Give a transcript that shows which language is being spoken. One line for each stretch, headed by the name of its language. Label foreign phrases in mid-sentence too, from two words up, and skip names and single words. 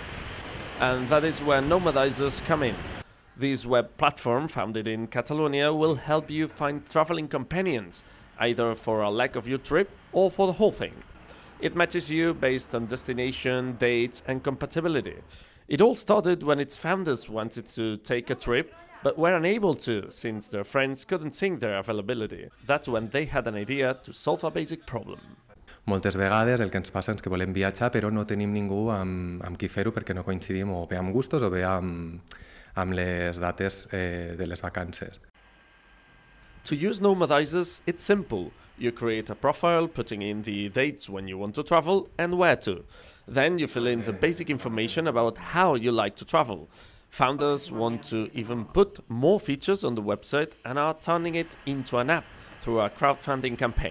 English: And that is where Nomadizers come in. This web platform, founded in Catalonia, will help you find traveling companions, either for a leg of your trip or for the whole thing. It matches you based on destination, dates, and compatibility. It all started when its founders wanted to take a trip, but were unable to, since their friends couldn't sync their availability. That's when they had an idea to solve a basic problem.
Catalan: Moltes vegades el que ens passa és que volem viatjar però no tenim ningú amb qui fer-ho perquè no coincidim o bé amb gustos o bé amb les dates de les vacances.
English: To use nomadizers, it's simple. You create a profile, putting in the dates when you want to travel and where to. Then you fill in the basic information about how you like to travel. Founders want to even put more features on the website and are turning it into an app through a crowdfunding campaign.